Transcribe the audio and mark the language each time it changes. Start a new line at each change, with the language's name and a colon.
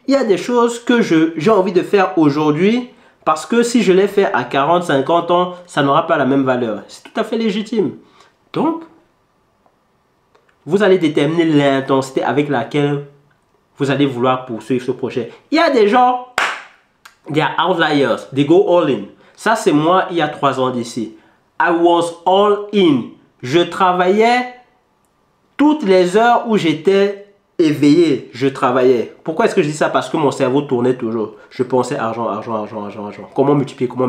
French: Il y a des choses que j'ai envie de faire aujourd'hui parce que si je les fais à 40, 50 ans, ça n'aura pas la même valeur. C'est tout à fait légitime. Donc, vous allez déterminer l'intensité avec laquelle vous allez vouloir poursuivre ce projet. Il y a des gens,
English: they are outliers, they go all in.
French: Ça, c'est moi il y a 3 ans d'ici.
English: I was all in.
French: Je travaillais toutes les heures où j'étais éveillé, je travaillais. Pourquoi est-ce que je dis ça? Parce que mon cerveau tournait toujours. Je pensais argent. Comment multiplier.